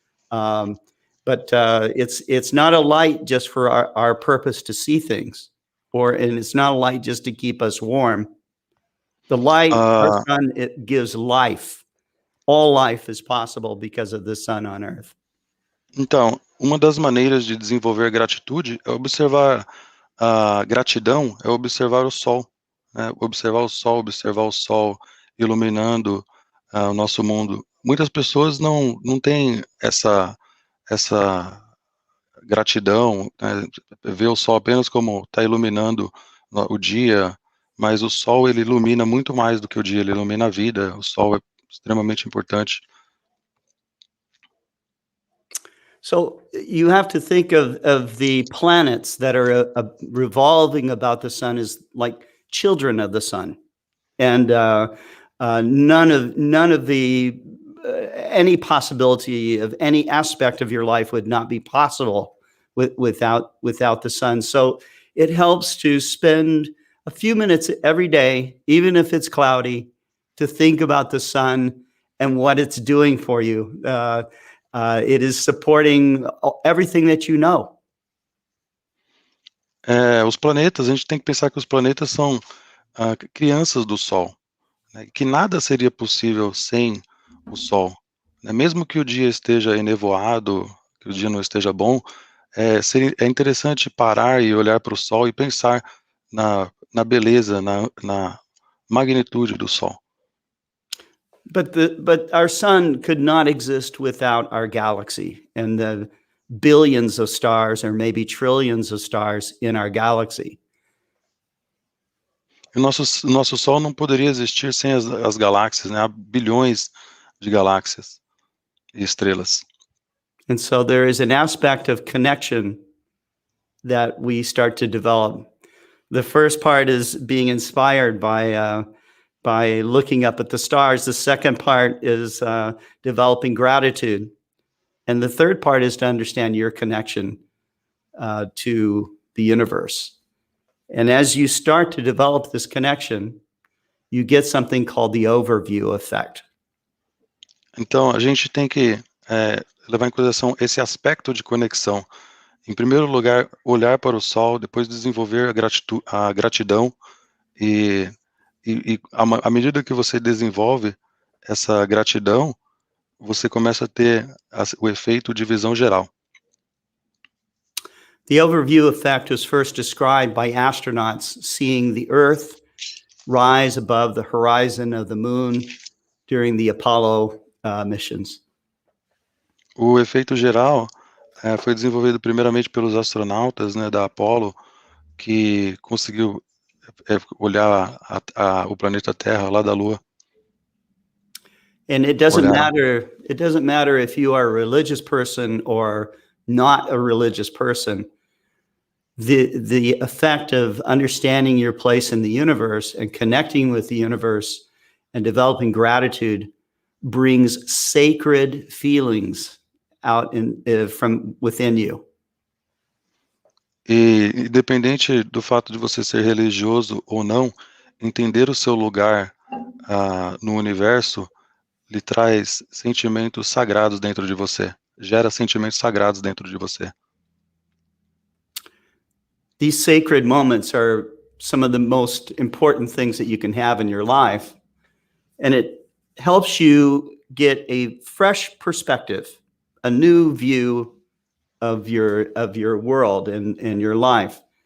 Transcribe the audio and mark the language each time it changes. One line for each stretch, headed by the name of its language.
English: But it's not a light just for our purpose to see things, and it's not a light just to keep us warm. The light, our sun, it gives life. All life is possible because of the sun on Earth.
Portuguese: Então, uma das maneiras de desenvolver gratitude é observar a gratidão, é observar o sol, né? Observar o sol iluminando o nosso mundo. Muitas pessoas não têm essa gratidão, né? Vê o sol apenas como está iluminando o dia, mas o sol ele ilumina muito mais do que o dia, ele ilumina a vida. O sol é extremamente importante.
English: So you have to think of the planets that are revolving about the sun as like children of the sun, and none of the any possibility of any aspect of your life would not be possible without the sun. So it helps to spend a few minutes every day, even if it's cloudy, to think about the sun and what it's doing for you. It is supporting everything that you know.
Portuguese: Os planetas, a gente tem que pensar que os planetas são crianças do Sol, né? Que nada seria possível sem o Sol, né? Mesmo que o dia esteja enevoado, que o dia não esteja bom, é interessante parar e olhar para o Sol e pensar na beleza, na magnitude do Sol.
English: But our sun could not exist without our galaxy and the billions of stars or maybe trillions of stars in our galaxy.
Portuguese: O nosso Sol não poderia existir sem as galáxias, né? Há bilhões de galáxias e estrelas.
English: And so there is an aspect of connection that we start to develop. The first part is being inspired by looking up at the stars. The second part is developing gratitude. And the third part is to understand your connection to the universe. And as you start to develop this connection, you get something called the overview effect.
Portuguese: Então, a gente tem que levar em consideração esse aspecto de conexão. Em primeiro lugar, olhar para o sol, depois desenvolver a gratidão e à medida que você desenvolve essa gratidão, você começa a ter o efeito de visão geral.
English: The overview effect was first described by astronauts seeing the Earth rise above the horizon of the moon during the Apollo missions.
Portuguese: O efeito geral foi desenvolvido primeiramente pelos astronautas, né, da Apollo, que conseguiu olhar o planeta Terra lá da Lua.
English: And it doesn't matter if you are a religious person or not a religious person. The effect of understanding your place in the universe and connecting with the universe and developing gratitude brings sacred feelings out from within you.
Portuguese: E independente do fato de você ser religioso ou não, entender o seu lugar no universo lhe traz sentimentos sagrados dentro de você, gera sentimentos sagrados dentro de você.
English: These sacred moments are some of the most important things that you can have in your life, and it helps you get a fresh perspective, a new view of your world and your life.